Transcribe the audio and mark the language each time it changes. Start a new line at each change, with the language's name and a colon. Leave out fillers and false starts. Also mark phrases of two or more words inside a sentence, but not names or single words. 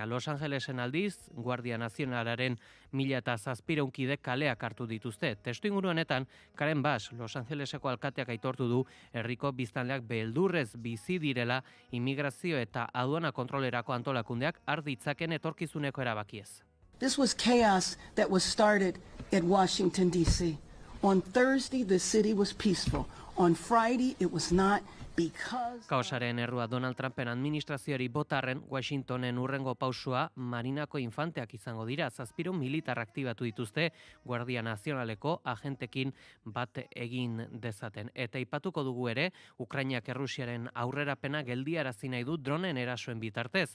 Basque: Los Angelesen aldiz, Guardia Nazionalaren 1700 kidek kaleak hartu dituzte. Testuinguru honetan, Karen Bass, Los Angeleseko alkateak aitortu du herriko biztanleak beldurrez bizi direla immigrazio eta aduana kontrolerako antolakundeak har ditzaken etorkizuneko erabakiez.
English: This was chaos that was started at Washington, D.C. On Thursday, the city was peaceful. On Friday, it was not.
Basque: Kaosaren errua Donald Trumpen administrazioari botarren Washingtonen urrengo pausua Marinako infanteak izango dira. 700 militar aktibatu dituzte Guardia Nazionaleko agentekin bat egin dezaten. Eta aipatuko dugu ere, Ukrainak Errusiaren aurrerapena geldiarazi nahi du dronen erasoen bitartez.